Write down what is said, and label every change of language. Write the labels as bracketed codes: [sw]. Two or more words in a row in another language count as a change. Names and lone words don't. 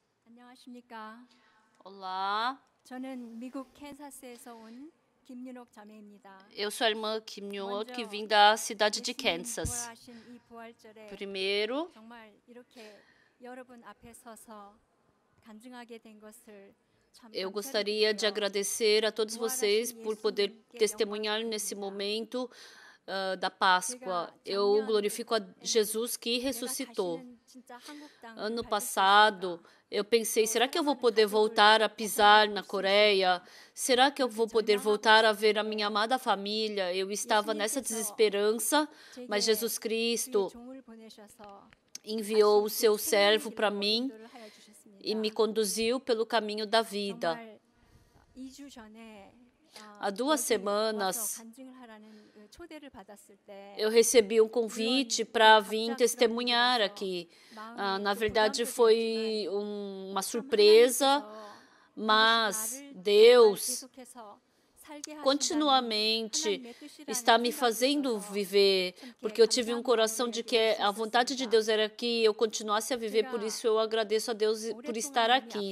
[ko] 안녕하십니까? [pt] Olá, [ko] 저는 미국 캔사스에서 온 김윤옥 자매입니다. [pt] eu sou a irmã Kim Yoon, que vim da cidade de [ko] 예수님 [pt] Kansas. [ko] 부활하신 이 부활절에 [pt] Primeiro, [ko] 정말 이렇게 여러분 앞에 서서 간증하게 된 것을 참 [pt] eu gostaria de [ko] 감사드리고요. [pt] agradecer a todos vocês por poder testemunhar nesse momento da Páscoa. Eu glorifico a Jesus que ressuscitou. [ko] 내가 다시는 진짜 한국 땅을 [pt] Ano [ko] 밟을 수 [pt] passado, eu pensei, será que eu vou poder voltar a pisar na Coreia? Será que eu vou poder voltar a ver a minha amada família? Eu estava nessa desesperança, mas Jesus [ko] 있을까? [pt] Cristo [ko] 주의 종을 보내셔서 [pt] enviou o seu servo para [ko] 길로 [pt] mim [ko] 인도를 하여 주셨습니다. [pt] e me conduziu pelo caminho da vida. [ko] 정말 2주 전에 [pt] Há 2 semanas, [ko] 와서 간증을 하라는 그 초대를 받았을 때 [pt] eu recebi um convite para vir testemunhar aqui. Na verdade, foi uma surpresa, mas Deus continuamente está me fazendo viver, porque eu tive um coração de que a vontade de Deus era que eu continuasse a viver, por isso eu agradeço a Deus por estar aqui.